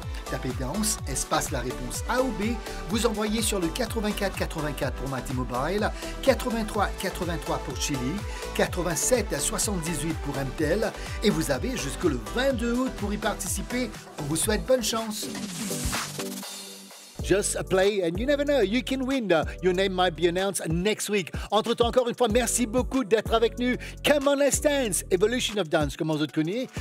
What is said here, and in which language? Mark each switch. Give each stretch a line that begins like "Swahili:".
French: Tapez danse, espace la réponse A ou B. Vous envoyez sur le 84 84 pour T-Mobile, 83 83 pour Chili, 87 78 pour MTEL et vous avez jusqu'au 22 août pour y participer. On vous souhaite bonne chance.
English: Just play and you never know, you can win. Your name might be announced next week.
French: Entre-temps, encore une fois, merci beaucoup d'être avec nous. Come On Let's Dance, Evolution of Dance, comme on vous connaît.